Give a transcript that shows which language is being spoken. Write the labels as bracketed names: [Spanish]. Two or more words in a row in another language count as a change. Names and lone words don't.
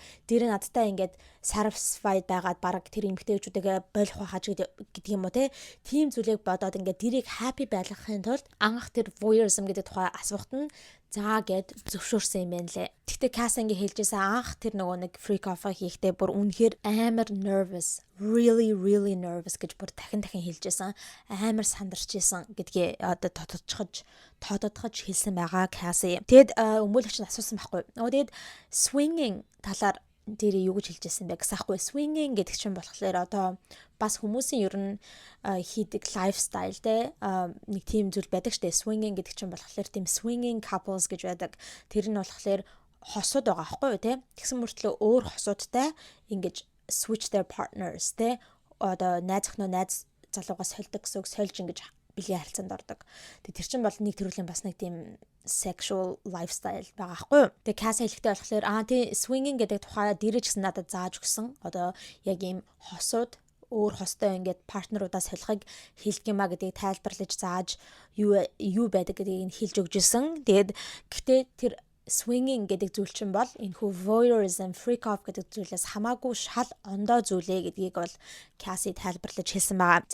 [Mongolian] Дэрий надтай ингээд satisfied байгаад баг тэр эмэгтэйчүүдээ болох байхаж гэдэг юм уу те. Тийм зүйлийг бодоод ингээд дэрийг happy байлгахын тулд анх тэр voyeurism гэдэг тухай асуухт нь заа гэд зөвшөөрсөн юм байна лээ. Тэгтээ Cassie ингээ хэлжсэн анх тэр нөгөө нэг [English] freak off [Mongolian] хийхдээ бүр үнэхээр амар [English] nervous, really nervous [Mongolian] гэж бүр дахин хэлжсэн. Амар сандарч исэн гэдгээ одоо тодотгож хэлсэн байгаа Cassie. Тэгэд өмгөөлөгч нь асуусан байхгүй. Тэгэд swinging талаар дэрий юу гэж хэлжсэн бэ гэсэн аахгүй. Swinging гэдэг чинь болохоор одоо бас хүмүүсийн ер нь хийдэг lifestyle те нэг тийм зүйл байдаг штэ. Swinging гэдэг чинь болохоор тийм [English] swinging couples [Mongolian] гэж байдаг. Тэр нь болохоор хосууд байгаа аахгүй те. Тэгсэн мөртлөө өөр хосуудтай ингэж [English] switch their partners [Mongolian] те. Одоо найз охиноо найз залуугаас сольдог гэсэн үг, сольж ингэж бэлгийн харилцаанд ордог. Тэр чинь бол нэг төрлийн бас нэг тийм [English] sexual lifestyle [Mongolian] байгаа хгүй юу. Тэгээ Cassie хэлэхдээ болохоор тий swinging гэдэг тухай дэрэж гэсэн надад зааж өгсөн. Одоо яг ийм хосууд өөр хостой ингээд партнеруудаа солихыг хэлдэг юмаа гэдгийг тайлбарлаж зааж юу байдаг гэдгийг хэлж өгч ирсэн. Тэгээд гэхдээ тэр swinging гэдэг зүйл чинь бол энэхүү voyeurism, [English] freak off [Mongolian] гэдэг зүйлээс хамаагүй шал ондоо зүйлээ гэдгийг бол Cassie тайлбарлаж хэлсэн байгаа.